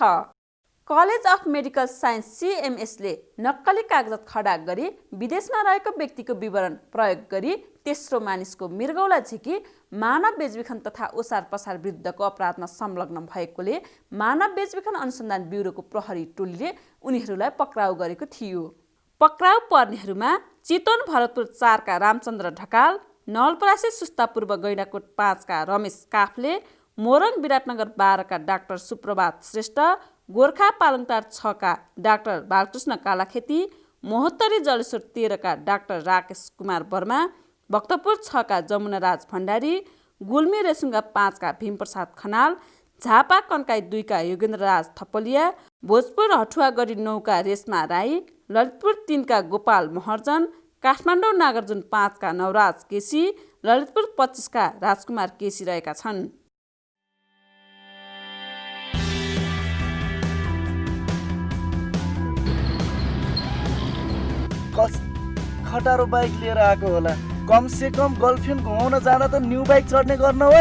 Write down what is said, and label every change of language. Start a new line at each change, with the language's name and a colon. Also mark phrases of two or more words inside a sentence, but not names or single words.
Nepali: कलेज अफ मेडिकल साइन्स CMS ले नक्कली कागजात खडा गरी विदेशमा रहेको व्यक्तिको विवरण प्रयोग गरी तेस्रो मानिसको मृगौला झिकी मानव बेचबिखन तथा ओसार पसार विरुद्धको अपराधमा संलग्न भएकोले मानव बेचबिखन अनुसन्धान ब्युरोको प्रहरी टोलीले उनीहरूलाई पक्राउ गरेको थियो। पक्राउ पर्नेहरूमा चितवन भरतपुर 4 का रामचन्द्र ढकाल, नवलपरासी सुस्ता पूर्व गैंडाकोट 5 का रमेश काफ्ले, मोरङ विराटनगर 12 का डाक्टर सुप्रभात श्रेष्ठ, गोर्खा पालङटार 6 का डाक्टर बालकृष्ण कालाखेती, महोत्तरी जलेश्वर 13 का डाक्टर राकेश कुमार वर्मा, भक्तपुर 6 का जमुनाराज भण्डारी, गुल्मी रेसुङ्गा 5 का भीमप्रसाद खनाल, झापा कन्काई 2 का योगेन्द्रराज थपलिया, भोजपुर हठुवागढी 9 का रेशमा राई, ललितपुर 3 का गोपाल महर्जन, काठमाडौँ नागार्जुन 5 का नवराज केसी, ललितपुर 25 का राजकुमार केसी रहेका छन्। खटारो बाइक लिएर आएको होला।
Hindi: कम से कम
Nepali: गर्लफ्रेन्ड घुमाउन जाँदा त
English: new bike
Nepali: चढ्ने गर्न हो।